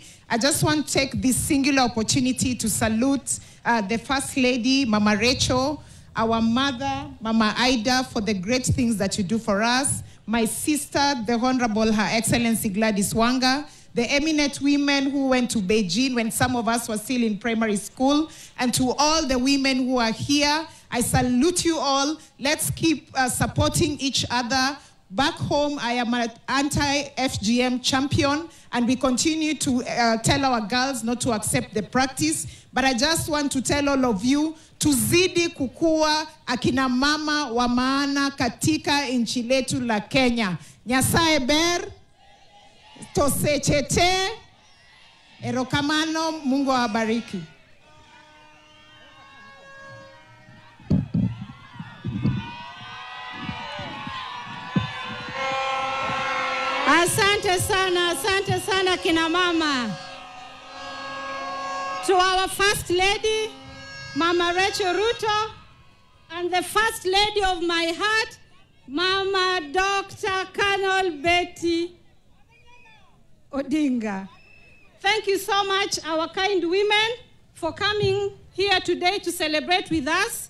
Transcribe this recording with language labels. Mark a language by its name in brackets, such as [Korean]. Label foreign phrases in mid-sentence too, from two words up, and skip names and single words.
[English] I just want to take this singular opportunity to salute the First Lady, Mama Rachel, our mother, Mama Aida, for the great things that you do for us, my sister, the Honorable Her Excellency Gladys Wanga, the eminent women who went to Beijing when some of us were still in primary school, and to all the women who are here, I salute you all. Let's keep supporting each other. Back home, I am an anti-FGM champion, and we continue to tell our girls not to accept the practice. But I just want to tell all of you, [Swahili] tuzidi kukua akina mama wa maana katika nchi letu la Kenya. [Luo (Kenya and Tanzania)] Nyasaye ber, tosechete, erokamano, [Swahili] Mungu awabariki. Asante sana kina mama. [English] To our First Lady, Mama Rachel Ruto, and the First Lady of my heart, Mama Dr. Colonel Betty Odinga. Thank you so much, our kind women, for coming here today to celebrate with us.